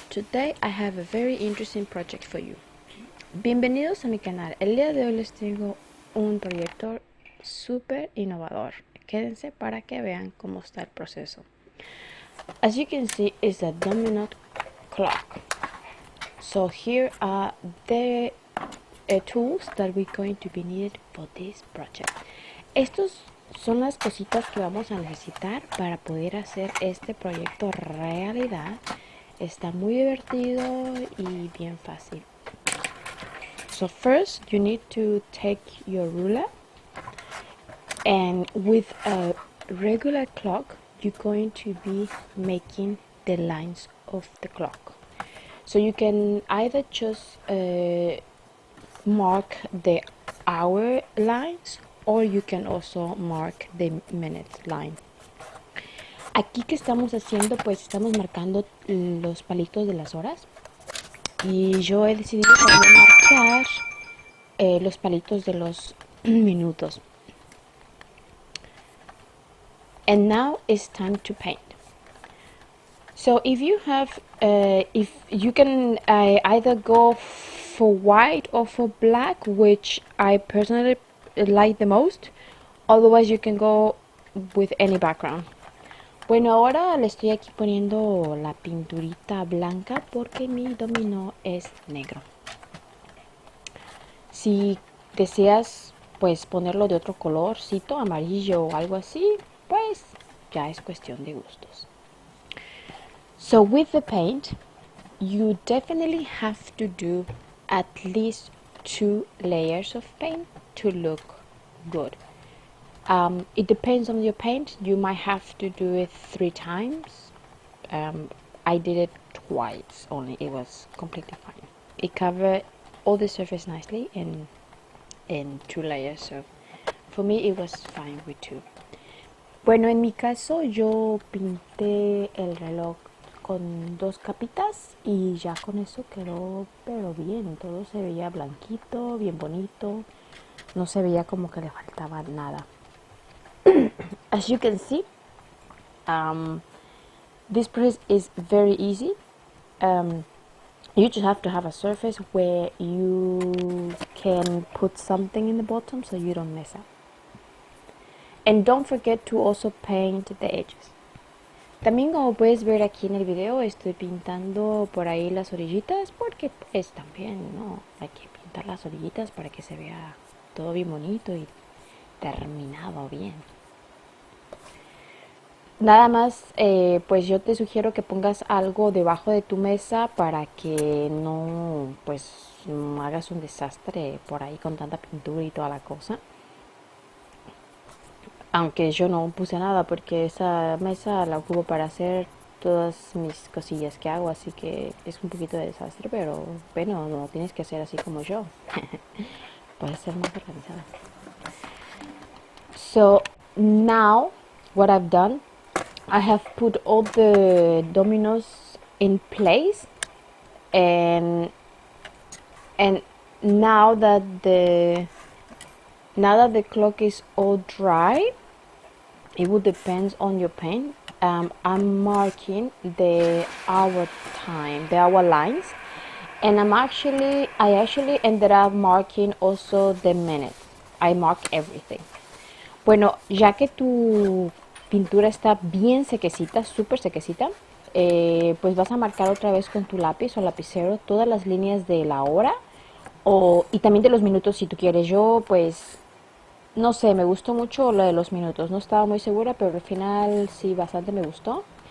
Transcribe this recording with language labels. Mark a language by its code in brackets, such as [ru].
[en] Today I have a very interesting project for you. [es] Bienvenidos a mi canal. El día de hoy les tengo un proyecto súper innovador. Quédense para que vean cómo está el proceso. [en] As you can see, it's a domino clock. So here are the tools that we're going to be needed for this project. [es] Estos son las cositas que vamos a necesitar para poder hacer este proyecto realidad. Está muy divertido y bien fácil. [en] So first you need to take your ruler, and with a regular clock you're going to be making the lines of the clock. So you can either just mark the hour lines, or you can also mark the minute line. [es] Aquí que estamos haciendo, pues estamos marcando los palitos de las horas, y yo he decidido también marcar los palitos de los minutos. [en] And now it's time to paint. So if you have, if you can either go for white or for black, which I personally like the most. Otherwise you can go with any background. [es] Bueno, ahora le estoy aquí poniendo la pinturita blanca porque mi dominó es negro. Si deseas pues ponerlo de otro colorcito, amarillo o algo así, pues ya es cuestión de gustos. [en] So with the paint, you definitely have to do at least 2 layers of paint to look good. It depends on your paint. You might have to do it 3 times. I did it twice only. It was completely fine. It covered all the surface nicely in 2 layers. So for me it was fine with 2. [es] Bueno, en mi caso yo pinté el reloj con 2 capitas y ya con eso quedó pero bien. Todo se veía blanquito, bien bonito. No se veía como que le faltaba nada. [en] As you can see, this process is very easy. You just have to have a surface where you can put something in the bottom so you don't mess up. And don't forget to also paint the edges. [es] También, como puedes ver aquí en el video, estoy pintando por ahí las orillitas porque pues también, ¿no? Hay que pintar las orillitas para que se vea todo bien bonito y terminado bien. Nada más, pues yo te sugiero que pongas algo debajo de tu mesa para que no, pues, no hagas un desastre por ahí con tanta pintura y toda la cosa. Aunque yo no puse nada porque esa mesa la ocupo para hacer todas mis cosillas que hago, así que es un poquito de desastre, pero bueno, no tienes que hacer así como yo. Puedes ser más organizada. [en] So now what I've done, I have put all the dominoes in place, and now that the clock is all dry, it will depend on your paint. I'm marking the hour time, the hour lines, and I actually ended up marking also the minutes. I mark everything. [es] Bueno, ya que tu pintura está bien sequecita, súper sequecita, pues vas a marcar otra vez con tu lápiz o lapicero todas las líneas de la hora y también de los minutos si tú quieres. Yo pues no sé, me gustó mucho lo de los minutos, no estaba muy segura, pero al final sí, bastante me gustó.